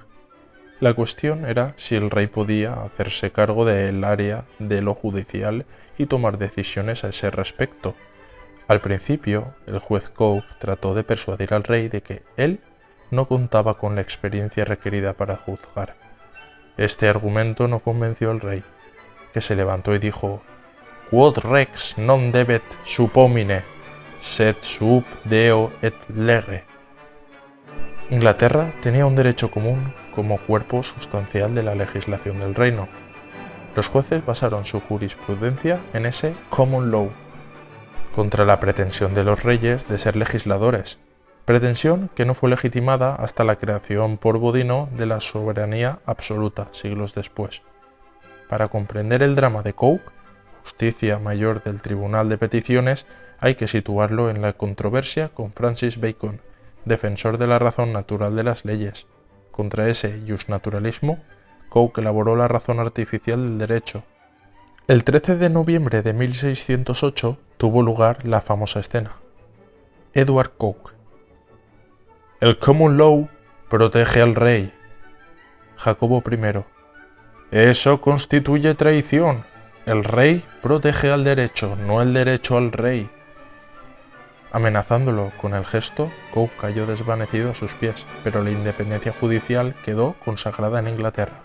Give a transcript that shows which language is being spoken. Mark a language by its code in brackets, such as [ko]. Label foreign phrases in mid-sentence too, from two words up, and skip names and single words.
[es] La cuestión era si el rey podía hacerse cargo del área de lo judicial y tomar decisiones a ese respecto. Al principio, el juez Coke trató de persuadir al rey de que él no contaba con la experiencia requerida para juzgar. Este argumento no convenció al rey, que se levantó y dijo: [la] «Quod rex non debet suppomine, sed sub Deo et lege». [es] Inglaterra tenía un derecho común como cuerpo sustancial de la legislación del reino. Los jueces basaron su jurisprudencia en ese [en] common law, [es] contra la pretensión de los reyes de ser legisladores, pretensión que no fue legitimada hasta la creación por Bodino de la soberanía absoluta siglos después. Para comprender el drama de Coke, justicia mayor del Tribunal de Peticiones, hay que situarlo en la controversia con Francis Bacon, defensor de la razón natural de las leyes. Contra ese justnaturalismo, Coke elaboró la razón artificial del derecho. El 13 de noviembre de 1608 tuvo lugar la famosa escena. Edward Coke. El [en] common law [es] protege al rey. Jacobo I. Eso constituye traición. El rey protege al derecho, no el derecho al rey. Amenazándolo con el gesto, Coke cayó desvanecido a sus pies, pero la independencia judicial quedó consagrada en Inglaterra.